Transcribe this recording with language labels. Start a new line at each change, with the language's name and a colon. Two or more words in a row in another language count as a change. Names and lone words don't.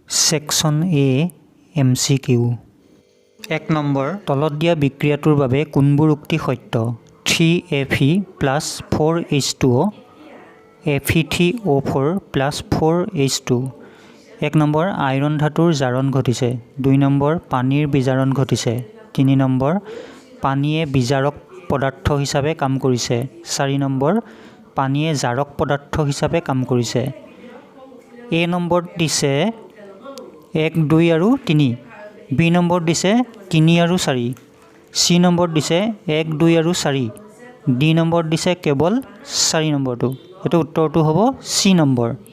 Assamese: সেকশন এ MCQ 1 নম্বৰ তলত দিয়া বিক্ৰিয়াটোৰ বাবে কোনবোৰ উক্তি সত্য 3Fe + 4H2O Fe3O4 + 4H2 1 নম্বৰ আইৰণ ধাতুৰ জাৰণ ঘটিছে 2 নম্বৰ পানীৰ বিজাৰণ ঘটিছে 3 নম্বৰ পানীয়ে বিজাৰক পদাৰ্থ হিচাপে কাম কৰিছে 4 নম্বৰ পানীয়ে জাৰক পদাৰ্থ হিচাপে কাম কৰিছে A নম্বৰ দিছে 1 2 আৰু 3 B নম্বৰ দিছে 3 আৰু 4 C নম্বৰ দিছে 1 2 আৰু 4 D নম্বৰ দিছে কেৱল 4 নম্বৰটো এটো উত্তৰটো হ'ব C নম্বৰ